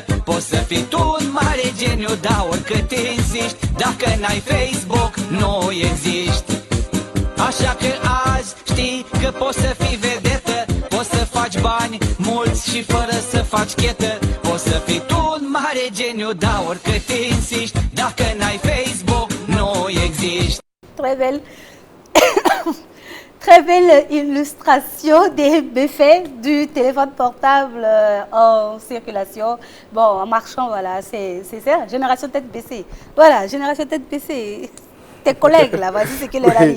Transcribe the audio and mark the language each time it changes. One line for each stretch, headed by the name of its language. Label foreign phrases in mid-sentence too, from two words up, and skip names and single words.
Romanian: Poți să fii tu un mare geniu, dar oricât insiști, dacă n-ai Facebook, nu existi. Așa că azi știi că poți să fii vedetă, poți să faci bani mulți și fără să faci chetă. Poți să fii tu un mare geniu, dar oricât insiști, dacă n-ai Facebook, nu existi.
French: Très belle illustration des méfaits du téléphone portable en circulation. Bon, en marchant, voilà, c'est ça, génération tête baissée. Voilà, génération tête baissée. tes collègues là, vas-y, c'est qu'il leur arrive.